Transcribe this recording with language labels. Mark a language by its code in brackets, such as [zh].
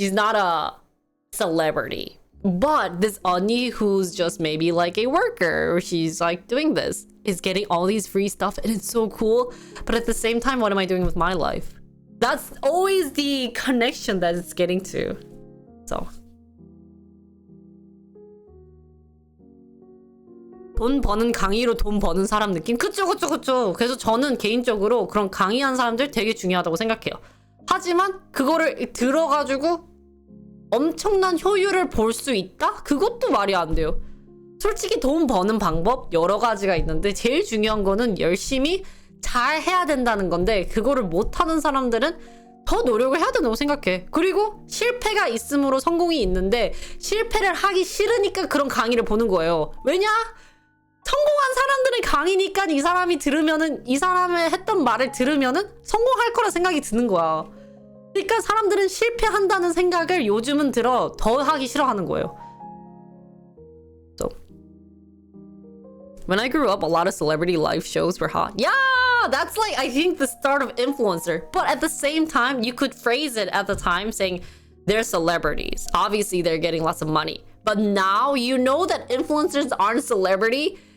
[en] She's not a celebrity. But this 언니 who's just maybe like a worker, or she's like doing this, is getting all these free stuff and it's so cool. But at the same time, what am I doing with my life? That's always the connection that it's getting to. [ko] So 돈 버는 강의로 돈 버는 사람 느낌? 그쵸. 그래서 저는 개인적으로 그런 강의하는 사람들 되게 중요하다고 생각해요. 하지만 그거를 들어가지고 엄청난 효율을 볼 수 있다? 그것도 말이 안 돼요. 솔직히 돈 버는 방법 여러 가지가 있는데 제일 중요한 거는 열심히 잘 해야 된다는 건데, 그거를 못하는 사람들은 더 노력을 해야 된다고 생각해. 그리고 실패가 있으므로 성공이 있는데 실패를 하기 싫으니까 그런 강의를 보는 거예요. 왜냐? 성공한 사람들의 강의니까 이 사람이 들으면은, 이 사람의 했던 말을 들으면은 성공할 거라 생각이 드는 거야. 그러니까 사람들은 실패한다는 생각을 요즘은 들어 더 하기 싫어하는 거예요. [en] So when I grew up, a lot of celebrity live shows were hot. Yeah, that's like, I think, the start of influencer. But at the same time, you could phrase it at the time saying they're celebrities. Obviously, they're getting lots of money. But now you know that influencers aren't celebrity.